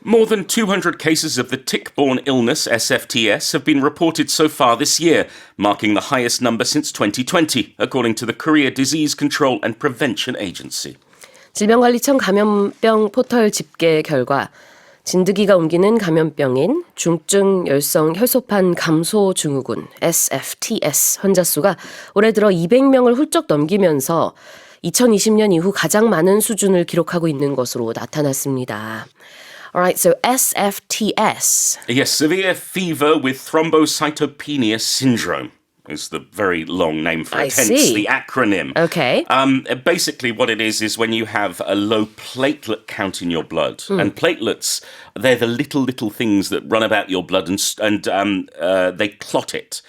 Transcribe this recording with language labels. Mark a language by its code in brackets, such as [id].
[en] More than 200 cases of the tick-borne illness, Sfts, have been reported so far this year, marking the highest number since 2020, according to the Korea Disease Control and Prevention Agency. [ko] 질병관리청 감염병포털 집계 결과 진드기가 옮기는 감염병인 중증열성혈소판감소증후군 Sfts 환자 수가 올해 들어 200명을 훌쩍 넘기면서 2020년 이후 가장 많은 수준을 기록하고 있는 것으로 나타났습니다. [en] All right, so Sfts. Yes, severe fever with Thrombocytopenia Syndrome is the very long name for it, hence the acronym. Okay. Basically what it is when you have a low platelet count in your blood. And platelets, they're the little things that run about your blood and they clot it.